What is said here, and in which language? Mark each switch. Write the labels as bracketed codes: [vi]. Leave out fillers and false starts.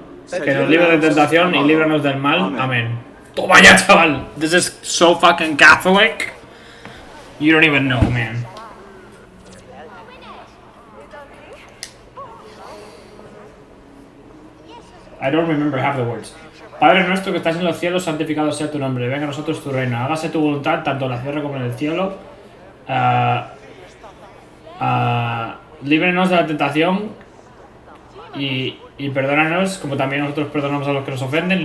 [es] Que nos libre de tentación y líbranos del mal. Amén. Toma ya, chaval. [en] This is so fucking Catholic. You don't even know, man. I don't remember half the words. [es] Padre nuestro que estás en los cielos, santificado sea tu nombre. Venga a nosotros tu reino. Hágase tu voluntad, tanto en la tierra como en el cielo. Líbranos de la tentación y perdónanos, como también nosotros perdonamos a los que nos ofenden.